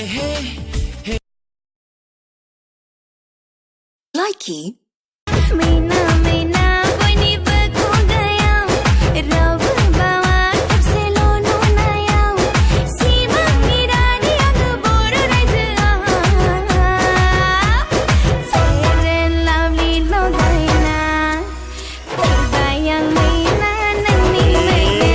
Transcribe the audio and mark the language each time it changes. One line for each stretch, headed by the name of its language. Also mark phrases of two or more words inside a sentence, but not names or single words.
English: Likey
Bodo: मैना बयनिबो खुगायाव रावबो बावा खेबसेल' नुनायाव सिमांनि रानि आङो बर' रायजोआव Fair and lovely लगायना फैबाय आं मैना नोंनि मैना